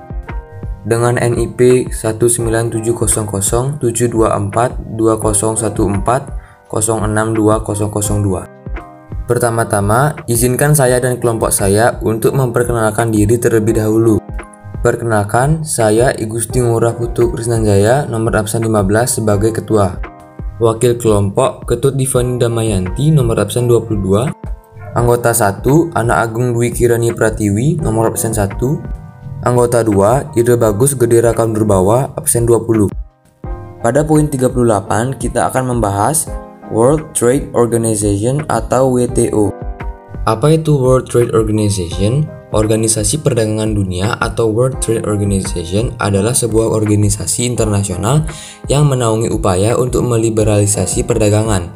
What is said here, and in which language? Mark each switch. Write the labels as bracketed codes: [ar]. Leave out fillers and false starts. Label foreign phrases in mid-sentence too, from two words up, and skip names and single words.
[id] Dengan NIP 19707242014062002. Pertama-tama, izinkan saya dan kelompok saya untuk memperkenalkan diri terlebih dahulu. Perkenalkan, saya I Gusti Ngurah Putu Krisnanjaya, nomor absen 15 sebagai ketua. Wakil kelompok Ketut Divani Damayanti, nomor absen 22. Anggota 1, Ana Agung Dwi Kirani Pratiwi, nomor absen 1. Anggota 2, Ide Bagus Gedera Kaundurbawa, absen 20. Pada poin 38, kita akan membahas [en] World Trade Organization [id] atau WTO. Apa itu [en] World Trade Organization? [id] Organisasi Perdagangan Dunia atau [en] World Trade Organization [id] adalah sebuah organisasi internasional yang menaungi upaya untuk meliberalisasi perdagangan.